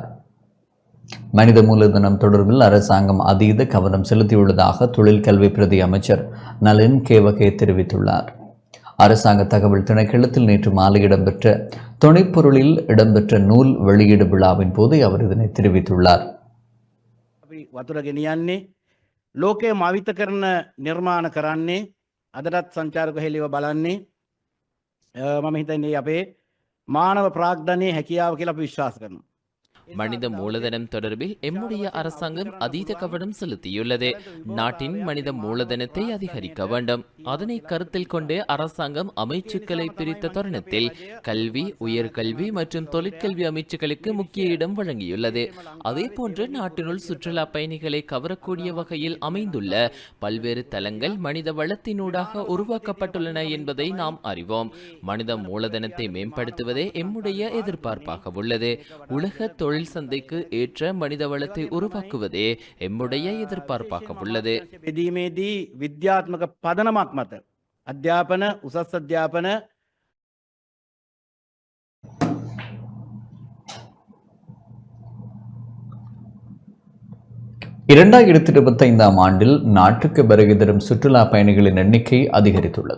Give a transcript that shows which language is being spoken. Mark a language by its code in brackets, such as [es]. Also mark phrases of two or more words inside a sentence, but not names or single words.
[ta] மனித மூலதனம் தொடர்பில் அரசாங்கம் அதீத கவனம் செலுத்தியுள்ளதாக தொழில் கல்வி பிரதி அமைச்சர் நளின் கேவகே தெரிவித்துள்ளார். அரசாங்க தகவல் திணைக்களத்தில் நேற்று மாலை இடம்பெற்ற துணைப்பொருளில் இடம்பெற்ற நூல் வெளியீடு விழாவின் போது அவர் இதனை தெரிவித்துள்ளார். [si] වතුර ගෙනියන්නේ ලෝකයේ මවිත කරන නිර්මාණ කරන්නේ අදටත් සංචාරක හෙළිව බලන්නේ මම හිතන්නේ අපේ මානව ප්‍රාග්ධනයේ හැකියාව කියලා අපි විශ්වාස කරනවා. [ta] மனித மூலதனம் தொடர்பில் எம்முடைய அரசாங்கம் அதீத கவனம் செலுத்தியுள்ளது. நாட்டின் மனித மூலதனத்தை அதிகரிக்க வேண்டும். அதனை கருத்தில் கொண்டு அரசாங்கம் அமைச்சுக்களை பிரித்த தருணத்தில் கல்வி, உயர்கல்வி மற்றும் தொழிற்கல்வி அமைச்சுக்களுக்கு முக்கிய இடம் வழங்கியுள்ளது. அதே போன்று நாட்டினுள் சுற்றுலா பயணிகளை கவரக்கூடிய வகையில் அமைந்துள்ள பல்வேறு தளங்கள் மனித வளத்தினூடாக உருவாக்கப்பட்டுள்ளன என்பதை நாம் அறிவோம். மனித மூலதனத்தை மேம்படுத்துவதே எம்முடைய எதிர்பார்ப்பாக உள்ளது. உலக தொழில் சந்தைக்கு ஏற்ற மனித வளத்தை உருவாக்குவதே எம்முடைய எதிர்பார்ப்பாக உள்ளது. [si] බෙදීමේදී විද්‍යාත්මක පදනමක් මත අධ්‍යාපන, උසස් අධ්‍යාපන [ta] 2025 ஆண்டில் நாட்டுக்கு வருகை தரும் சுற்றுலா பயணிகளின் எண்ணிக்கை அதிகரித்துள்ளது.